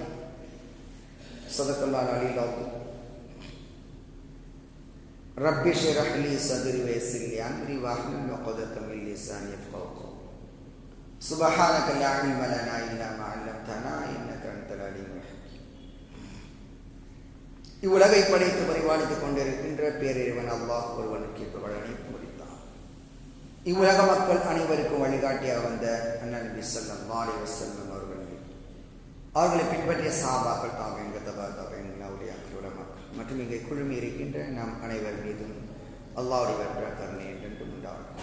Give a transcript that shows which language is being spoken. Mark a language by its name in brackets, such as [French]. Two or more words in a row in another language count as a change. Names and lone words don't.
[Arabic] صدق الله العلي العظيم. رب اشرح لي صدري ويسر لي امري واحلل عقدة من لساني يفقهوا قولي. سبحانك لا علم لنا الا ما علمتنا انك انت العليم الحكيم. [Tamil] இவ்வுலகை படைத்து பரிபாலித்துக் கொண்டிருக்கின்ற பேரிறைவன் அல்லாஹ் ஒருவனுக்கு புகழ் அனைத்தும் உரித்தான். இவ்வுலக மக்கள் அனைவருக்கும் வழிகாட்டியாக வந்த அண்ணன் நபி [Arabic] صلى الله عليه وسلم [Tamil] அவர்களை பின்பற்றிய சஹாபாக்கள், தாபிஈன்கள், தபா-தாபிஈன்கள், அவுலியாக்கள், உலமாக்கள் மற்றும் இங்கே குழுமி இருக்கின்ற நாம் அனைவர் மீதும் அல்லாஹ்வுடைய கருணை என்றென்றும் உண்டாகும்.